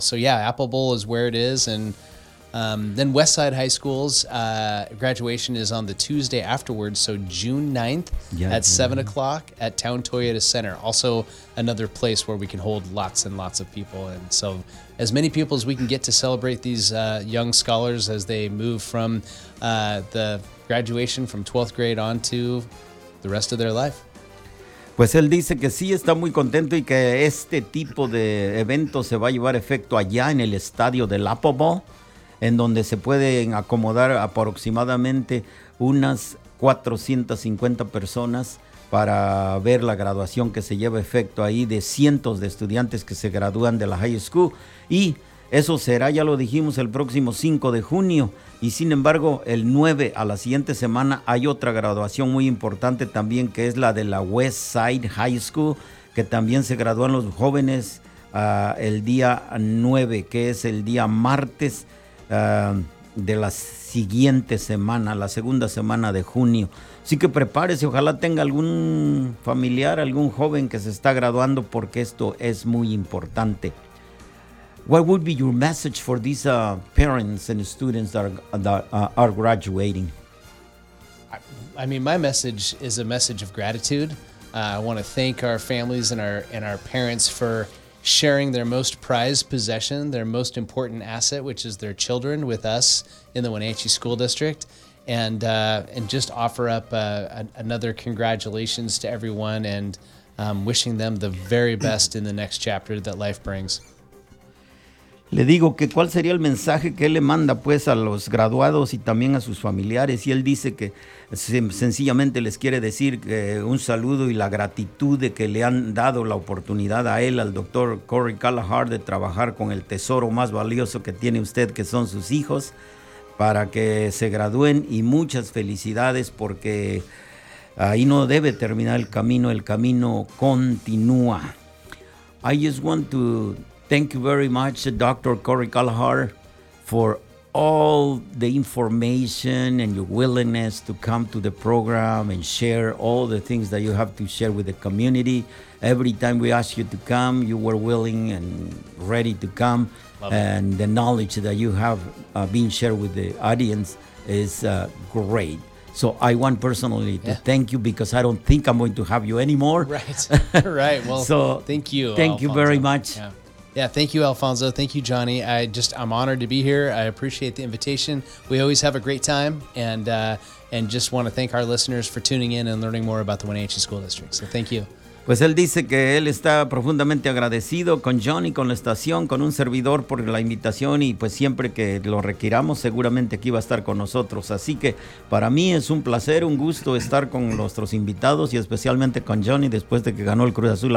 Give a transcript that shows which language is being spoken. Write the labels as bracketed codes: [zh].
[en] So, yeah, Apple Bowl is where it is. And then Westside High School's graduation is on the Tuesday afterwards, so June 9th at 7:00 at Town Toyota Center. Also another place where we can hold lots and lots of people. And so as many people as we can get to celebrate these young scholars as they move from the graduation from 12th grade on to the rest of their life. [es] Pues él dice que sí, está muy contento y que este tipo de evento se va a llevar efecto allá en el estadio del Apple Bowl. En donde se pueden acomodar aproximadamente unas 450 personas para ver la graduación que se lleva efecto ahí de cientos de estudiantes que se gradúan de la high school. Y eso será, ya lo dijimos, el próximo 5 de junio. Y sin embargo, el 9 a la siguiente semana hay otra graduación muy importante también que es la de la West Side High School, que también se gradúan los jóvenes el día 9, que es el día martes. De la siguiente semana, la segunda semana de junio. Así que prepárese, ojalá tenga algún familiar, algún joven que se está graduando porque esto es muy importante. [en] What would be your message for these parents and students that are graduating? I mean, my message is a message of gratitude. I want to thank our families and our parents for sharing their most prized possession, their most important asset, which is their children, with us in the Wenatchee School District, and just offer up another congratulations to everyone and wishing them the very best in the next chapter that life brings. [es] Le digo que cuál sería el mensaje que él le manda pues a los graduados y también a sus familiares, y él dice que sencillamente les quiere decir que un saludo y la gratitud de que le han dado la oportunidad a él, al doctor Corey Callahan, de trabajar con el tesoro más valioso que tiene usted, que son sus hijos, para que se gradúen, y muchas felicidades, porque ahí no debe terminar el camino continúa. [en] I just want to thank you very much, Dr. Corey Callahan, for all the information and your willingness to come to the program and share all the things that you have to share with the community. Every time we asked you to come, you were willing and ready to come. Love and it. The knowledge that you have been shared with the audience is great. So I want personally to thank you, because I don't think I'm going to have you anymore. Right. Right. Well, so thank you. Thank you very much. Yeah. Thank you, Alfonso. Thank you, Johnny. I'm honored to be here. I appreciate the invitation. We always have a great time, and just want to thank our listeners for tuning in and learning more about the Wenatchee School District. So thank you. [es] Pues él dice que él está profundamente agradecido con Johnny, con la estación, con un servidor por la invitación, y pues siempre que lo requiramos seguramente aquí va a estar con nosotros. Así que para mí es un placer, un gusto estar con nuestros invitados y especialmente con Johnny después de que ganó el Cruz Azul.